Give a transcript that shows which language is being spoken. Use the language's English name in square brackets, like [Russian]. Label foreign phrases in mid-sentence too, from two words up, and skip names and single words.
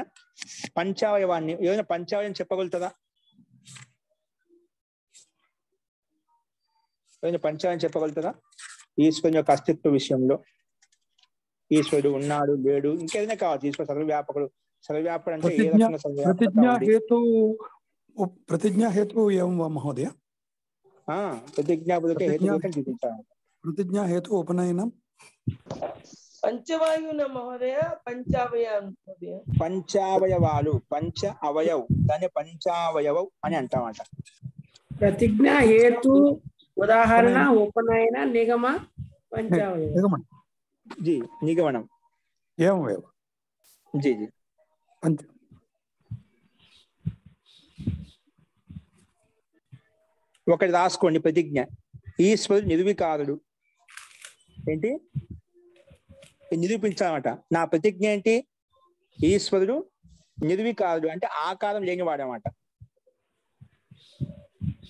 [Telugu] పంచావయవాన్ని ఏదైనా పంచావయం చెప్పగలుగుతుందా? ఏదైనా పంచావయం చెప్పగలుగుతుందా? ఈశ్వరుని యొక్క అస్తిత్వ విషయంలో, ఈశ్వరుడు ఉన్నాడు లేడు, ఇంకేదైనా కావచ్చు. ఈశ్వరుడు సర్వవ్యాపకుడు. సర్వవ్యాపకుడు అంటే ఏ రకంగా [Sanskrit] प्रतिज्ञा हेतु एवं वा महोदय? प्रतिज्ञा हेतु उपनयनम పంచవాయున మహోదయ, [Telugu] పంచావయవాలు, పంచ అవయవ్, దాన్ని పంచావయవ అని అంటామట. [Sanskrit] प्रतिज्ञा हेतु उदाहरण उपनयन निगम पंचावयव जी निगमनम एवं [Hindi] जी जी [Sanskrit] पंच [Telugu] ఒకటి రాసుకోండి. ప్రతిజ్ఞ, ఈశ్వరుడు నిర్వికారుడు. ఏంటి నిరూపించాలన్నమాట. నా ప్రతిజ్ఞ ఏంటి? ఈశ్వరుడు నిర్వికారుడు అంటే ఆకారం లేనివాడు అన్నమాట.